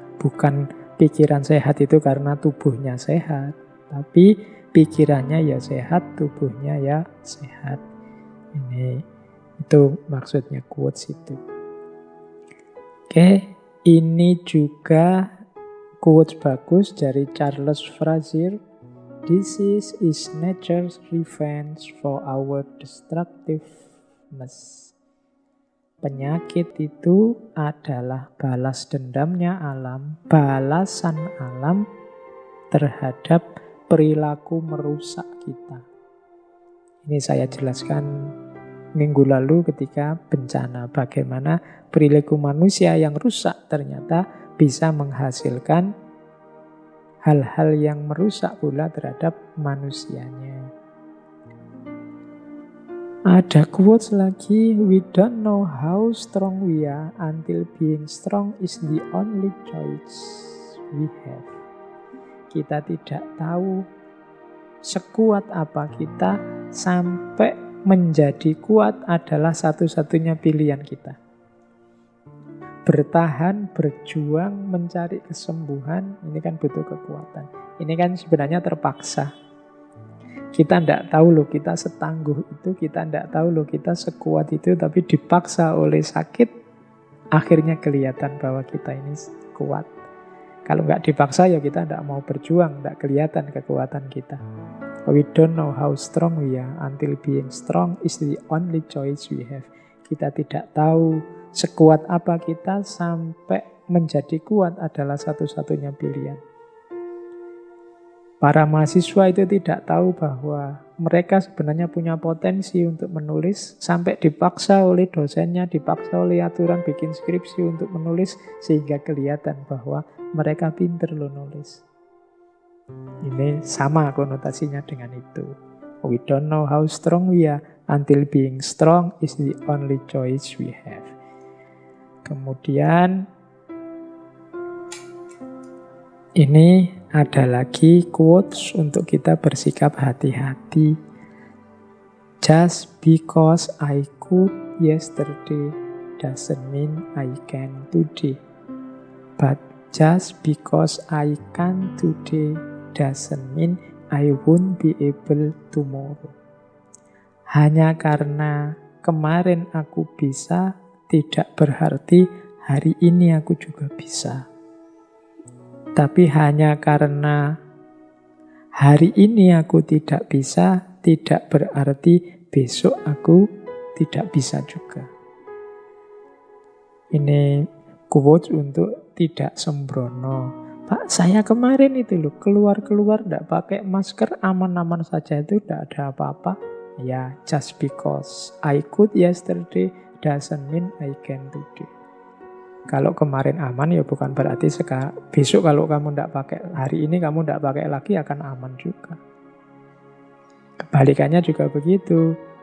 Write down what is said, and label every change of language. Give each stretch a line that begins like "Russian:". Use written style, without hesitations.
Indonesian: Bukan pikiran sehat itu karena tubuhnya sehat, tapi pikirannya ya sehat, tubuhnya ya sehat. Itu maksudnya quotes itu. Oke, ini juga quotes bagus dari Charles Frazier.
English: Disease is nature's revenge for our destructiveness.
Indonesian: Penyakit itu adalah balas dendamnya alam, balasan alam terhadap perilaku merusak kita. Ini saya jelaskan minggu lalu ketika bencana. Bagaimana perilaku manusia yang rusak ternyata bisa menghasilkan hal-hal yang merusak pula terhadap manusianya. Ada quotes lagi,
English: we don't know how strong we are until being strong is the only choice we have.
Indonesian: Kita tidak tahu sekuat apa kita sampai menjadi kuat adalah satu-satunya pilihan kita. Bertahan, berjuang, mencari kesembuhan, ini kan butuh kekuatan. Ini kan sebenarnya terpaksa. Kita tidak tahu loh kita setangguh itu, kita tidak tahu loh kita sekuat itu, tapi dipaksa oleh sakit, akhirnya kelihatan bahwa kita ini kuat. Kalau nggak dipaksa ya kita tidak mau berjuang, tidak kelihatan kekuatan kita.
English: We don't know how strong we are until being strong is the only choice we have.
Indonesian: Kita tidak tahu sekuat apa kita sampai menjadi kuat adalah satu-satunya pilihan. Para mahasiswa itu tidak tahu bahwa mereka sebenarnya punya potensi untuk menulis sampai dipaksa oleh dosennya, dipaksa oleh aturan bikin skripsi untuk menulis sehingga kelihatan bahwa mereka pinter loh nulis. Ini sama konotasinya dengan itu.
English: We don't know how strong we are until being strong is the only choice we have.
Indonesian: Kemudian ini ada lagi quotes untuk kita bersikap hati-hati.
English: Just because I could yesterday doesn't mean I can today. But just because I can today doesn't mean I won't be able tomorrow.
Indonesian: Hanya karena kemarin aku bisa, tidak berarti hari ini aku juga bisa. Tapi hanya karena hari ini aku tidak bisa, tidak berarti besok aku tidak bisa juga. Ini quotes untuk tidak sembrono. Pak, saya kemarin itu loh keluar-keluar tidak pakai masker, aman-aman saja, itu tidak ada apa-apa.
English: Ya, just because I could yesterday doesn't mean I can today.
Indonesian: Kalau kemarin aman ya bukan berarti besok kalau kamu tidak pakai, hari ini kamu tidak pakai lagi akan aman juga. Kebalikannya juga begitu.